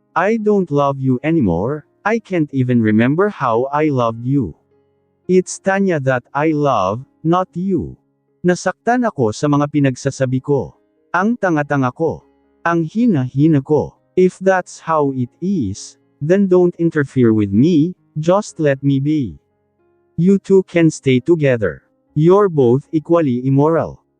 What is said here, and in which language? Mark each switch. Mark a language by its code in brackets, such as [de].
[en] I don't love you anymore, I can't even remember how I loved you. It's Tanya that I love, not you. [tl] Nasaktan ako sa mga pinagsasabi ko. Ang tanga-tanga ko. Ang hina-hina ko. [en] If that's how it is, then don't interfere with me, just let me be. You two can stay together. You're both equally immoral.